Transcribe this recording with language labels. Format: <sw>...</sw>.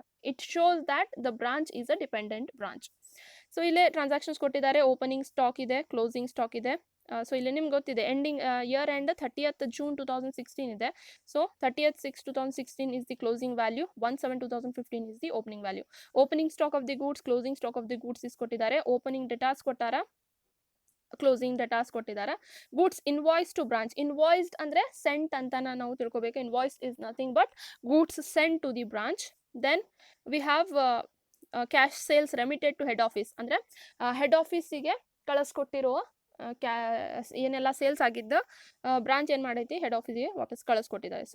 <en>It shows that the branch is a dependent branch.</en> <kn>So ಇಲ್ಲೇ transactions ಕೊಟ್ಟಿದ್ದಾರೆ, opening stock ಇದೆ, closing stock ಇದೆ. So ಇಲ್ಲಿ ನಿಮ್ಗೆ ಗೊತ್ತಿದೆ ending year end 30th June 2016 ಇದೆ.</kn> <en>So 30th 6 2016 is the closing value, 1/7/2015 is the opening value. Opening stock of the goods, closing stock of the goods is ಕೊಟ್ಟಿದ್ದಾರೆ.</en> <kn>Opening ಡೆಟಾಸ್ ಕೊಟ್ಟಾರ, closing ಡೆಟಾಸ್ ಕೊಟ್ಟಿದ್ದಾರೆ. Goods invoice to branch, invoiced ಅಂದರೆ scent ಅಂತ ನಾವು ತಿಳ್ಕೊಬೇಕು.</kn> <en>Invoice is nothing but goods sent to the branch. Then we have cash sales remitted to head office,</en> <kn>ಅಂದರೆ head ಆಫೀಸಿಗೆ ಕಳಿಸ್ಕೊಟ್ಟಿರೋ ಏನೆಲ್ಲ ಸೇಲ್ಸ್ ಆಗಿದ್ದು ಬ್ರಾಂಚ್ ಏನು ಮಾಡೈತಿ ಹೆಡ್ ಆಫೀಸಿಗೆ ವಾಪಸ್ ಕಳಿಸ್ಕೊಟ್ಟಿದ್ದಾರೆ.</kn>